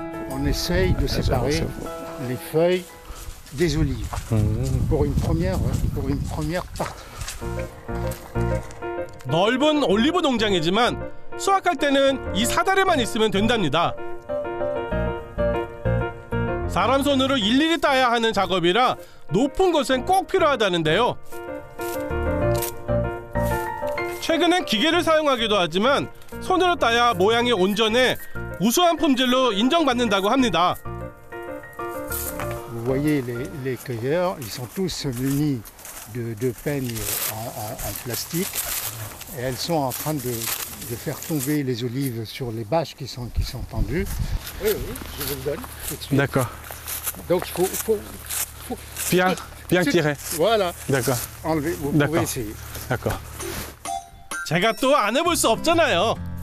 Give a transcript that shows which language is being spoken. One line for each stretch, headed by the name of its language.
French: On essaye de séparer les feuilles des olives pour une première partie.
Korean: 넓은 올리브 농장이지만 수확할 때는 이 사다리만 있으면 된답니다. 사람 손으로 일일이 따야 하는 작업이라 높은 곳엔 꼭 필요하다는데요. 최근엔 기계를 사용하기도 하지만 손으로 따야 모양이 온전해 우수한 품질로 인정받는다고 합니다.
French: Vous voyez les cueilleurs, ils sont tous munis de peignes en plastique et elles sont en train de faire tomber les olives sur les bâches qui sont tendues. Oui, je vous le donne tout de suite. D'accord. Donc il faut bien tirer. Voilà. D'accord. Enlever, vous pouvez essayer. D'accord.
Korean: 제가 또 안 해볼 수 없잖아요.